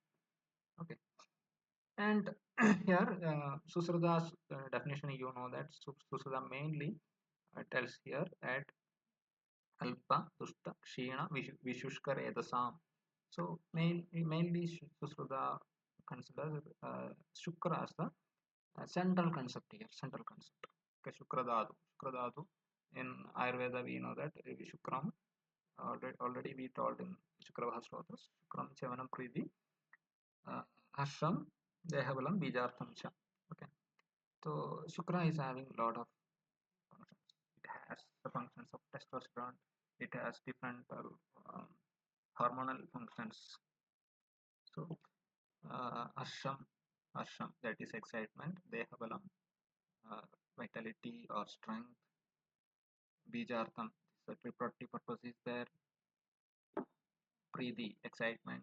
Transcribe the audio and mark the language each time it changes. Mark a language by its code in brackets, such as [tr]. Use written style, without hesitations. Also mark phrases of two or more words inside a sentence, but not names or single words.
[en] Okay, and here Susruda's definition, you know that Susruda mainly tells here at [sa] Alpa, Tushta, Kshina, Vishushka, Redasam. [en] So mainly Susruda considers Shukra as the central concept here, central concept. [sa] Okay, Shukra Dhātu. Shukra Dhātu. [en] In Ayurveda, we know that Shukram, already we told in [sa] Shukravah Slotas, Shukram Chevanam Priti, Hashram, Dehabalam, Bijartham Cha. [en] Okay, so Shukra is having a lot of functions. It has the functions of testosterone, it has different hormonal functions. So Ashram, that is excitement, Dehabalam, vitality or strength, Bijartham, the reproductive purpose is there, Preeti, excitement.